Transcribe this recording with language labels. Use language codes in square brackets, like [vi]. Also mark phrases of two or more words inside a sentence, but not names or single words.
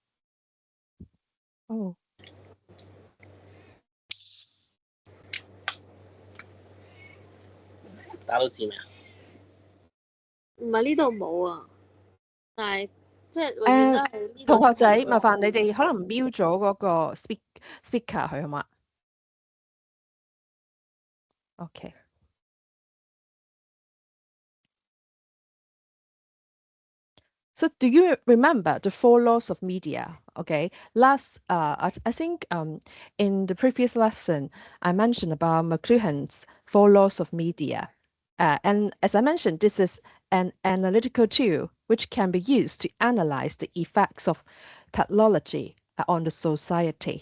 [en] Oh. [yue] 打到字未啊？唔係呢度冇啊，但係即係永遠都係呢度。同學仔，麻煩你哋可能 mute 咗嗰個 speaker 佢好嘛 ？Okay. [en] So do you remember the 4 laws of media? Okay, I think in the previous lesson I mentioned about McLuhan's 4 laws of media, and as I mentioned, this is an analytical tool which can be used to analyze the effects of technology on the society.